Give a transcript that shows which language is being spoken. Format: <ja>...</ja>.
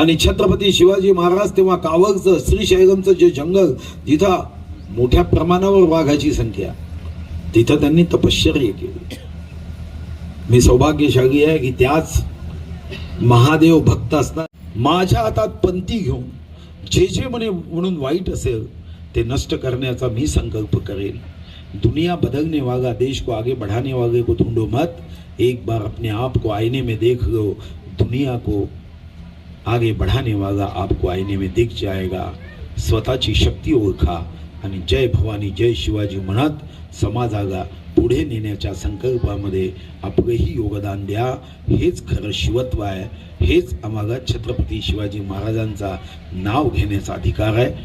<mr>आणि छत्रपती शिवाजी महाराज तेव्हा कावगचं श्रीशैलमचं जे जंगल, जिथं मोठ्या प्रमाणावर वाघाची संख्या, तिथं त्यांनी तपश्चर्या केली. मी सौभाग्यशाली आहे की त्याच महादेव भक्त असतात माझ्या हातात पंथी घेऊन जे जे म्हणून वाईट असेल ते नष्ट करण्याचा मी संकल्प करेल.</mr> <hi>दुनिया बदलने वाला, देश को आगे बढ़ाने वाले को ढूंढो मत, एक बार अपने आप को आईने में देख लो, दुनिया को आगे बढ़ाने वाला आपको आईने में दिख जाएगा.</hi> <mr>स्वतःची शक्ती ओळखा आणि जय भवानी जय शिवाजी म्हणत समाजाला पुढे नेण्याच्या संकल्पामध्ये आपलेही योगदान द्या. हेच खरं शिवत्व आहे, हेच आम्हाला छत्रपती शिवाजी महाराजांचा नाव घेण्याचा अधिकार आहे.</mr>